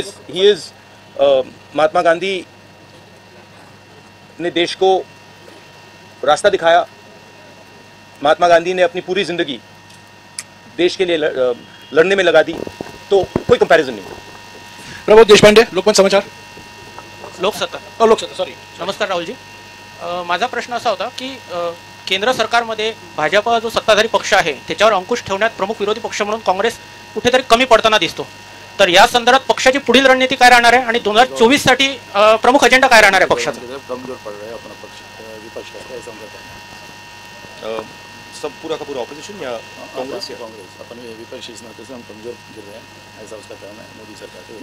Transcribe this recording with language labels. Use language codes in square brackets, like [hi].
[en] he is [hi] Mahatma Gandhi ने देश को रास्ता दिखाया। महात्मा गांधी ने अपनी पूरी जिंदगी देश के लिए लड़ने में लगा दी, तो कोई कंपैरिजन नहीं। [mr] प्रबोध देशपांडे, लोकमत समाचार। लोकसत्ता, सॉरी। नमस्कार राहुलजी, माझा प्रश्न असा होता की केंद्र सरकारमध्ये भाजपा जो सत्ताधारी पक्ष आहे त्याच्यावर अंकुश ठेवण्यात प्रमुख विरोधी पक्ष म्हणून काँग्रेस कुठेतरी कमी पडताना दिसतो। तर या संदर्भात पक्षाची पुढील रणनीती काय राहणार आहे आणि 2024 साठी प्रमुख अजेंडा काय राहणार आहे पक्षाचा? [hi] कमजोर पड़ रहा है अपना पक्ष, विपक्ष है, समझता है। सब पूरा का पूरा ऑपोजिशन या कांग्रेस अपने विपक्षी इस नाते से हम कमजोर गिर रहे हैं, ऐसा उसका कहना है मोदी सरकार।